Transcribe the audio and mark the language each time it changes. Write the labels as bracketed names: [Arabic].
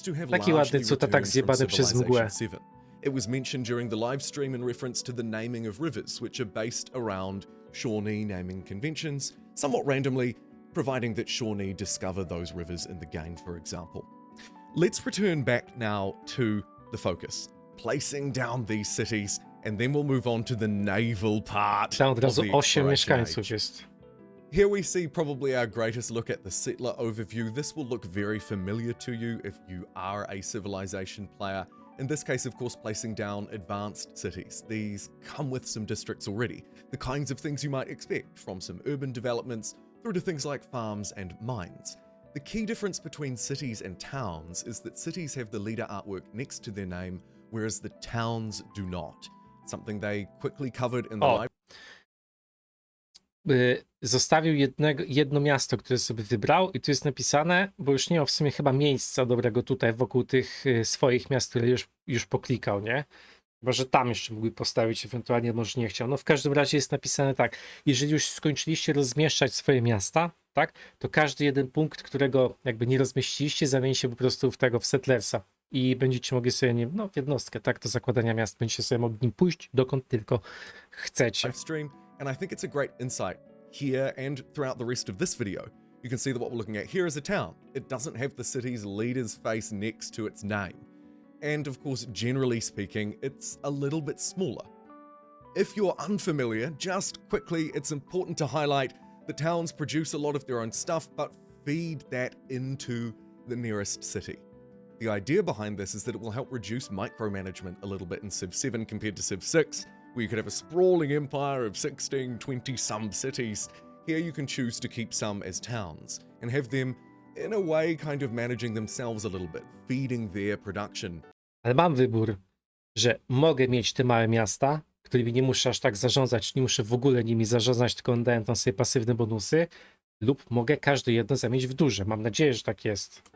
[Polish] Taki ładny cud, a tak zjebany przez mgłę. [English] It was mentioned during the live stream in reference to the naming of rivers, which are based around Shawnee naming conventions, somewhat randomly, providing that Shawnee discover those rivers in the game, for example. Let's return back now to the focus, placing down these cities, and then we'll move on to the naval part. [Polish] Tam od razu [English] of the exploration [Polish] mieszkańców [English] age. [Polish] jest. [English] Here we see probably our greatest look at the settler overview. This will look very familiar to you if you are a Civilization player. In this case, of course, placing down advanced cities. These come with some districts already, the kinds of things you might expect, from some urban developments through to things like farms and mines. The key difference between cities and towns is that cities have the leader artwork next to their name, whereas the towns do not. Something they quickly covered in the live. [Polish] Zostawił jedno miasto, które sobie wybrał i tu jest napisane, bo już nie ma w sumie chyba miejsca dobrego tutaj wokół tych swoich miast, które już poklikał, nie? Chyba, że tam jeszcze mógłby postawić, ewentualnie może nie chciał. No w każdym razie jest napisane tak, jeżeli już skończyliście rozmieszczać swoje miasta, tak, to każdy jeden punkt, którego jakby nie rozmieściliście, zamieni się po prostu w settlersa i będziecie mogli sobie, nie, no w jednostkę, tak, do zakładania miast, będziecie sobie mogli pójść dokąd tylko chcecie. [English] And I think it's a great insight here and throughout the rest of this video. You can see that what we're looking at here is a town. It doesn't have the city's leader's face next to its name. And of course, generally speaking, it's a little bit smaller. If you're unfamiliar, just quickly, it's important to highlight the towns produce a lot of their own stuff, but feed that into the nearest city. The idea behind this is that it will help reduce micromanagement a little bit in Civ 7 compared to Civ 6, where you could have a sprawling empire of 16, 20-some cities. Here you can choose to keep some as towns, and have them, in a way, kind of managing themselves a little bit, feeding their production. [Polish] Ale mam wybór, że mogę mieć te małe miasta, którymi nie muszę aż tak zarządzać, nie muszę w ogóle nimi zarządzać, tylko daję tam sobie pasywne bonusy, lub mogę każde jedno zamienić w duże. Mam nadzieję, że tak jest.